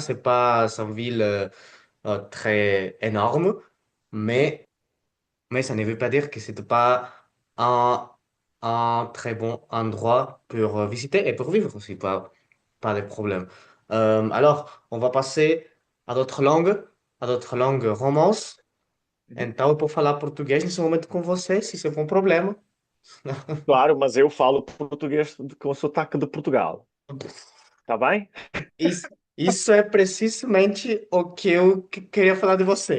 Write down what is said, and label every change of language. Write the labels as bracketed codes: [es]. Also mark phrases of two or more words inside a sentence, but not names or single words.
[fr] C'est une ville très énorme, mais mais ça ne veut pas dire que c'est pas un, un très bon endroit pour visiter et pour vivre aussi, pas de problème. Alors, on va passer à d'autres langues romance. Mhm. [pt] Então, eu vou falar português nesse momento com você, se isso for um problema. Claro, mas eu falo português com sotaque de Portugal. Tá bem? Isso é precisamente o que eu queria falar de você.